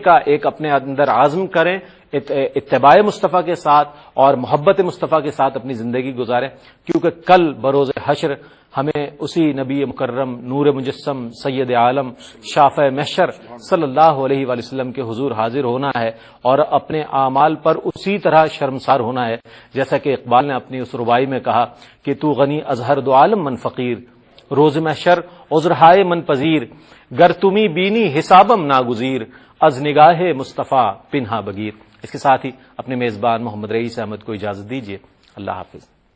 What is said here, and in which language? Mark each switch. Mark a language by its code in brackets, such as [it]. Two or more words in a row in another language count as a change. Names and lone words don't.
[ur] کا ایک اپنے اندر عزم کریں، اتباع مصطفیٰ کے ساتھ اور محبت مصطفیٰ کے ساتھ اپنی زندگی گزاریں، کیونکہ کل بروز حشر ہمیں اسی نبی مکرم نور مجسم سید عالم شافع محشر [ar] صلی اللہ علیہ وآلہ وسلم [ur] کے حضور حاضر ہونا ہے اور اپنے اعمال پر اسی طرح شرمسار ہونا ہے جیسا کہ اقبال نے اپنی اس ربائی میں کہا کہ [fa] تو غنی از ہر دو عالم من فقیر، روز محشر عذرہائے من پذیر، گر تمی بینی حسابم ناگزیر، از نگاہ مصطفیٰ پنہا بگیر۔ [ur] اس کے ساتھ ہی اپنے میزبان محمد رئیس احمد کو اجازت دیجیے، اللہ حافظ۔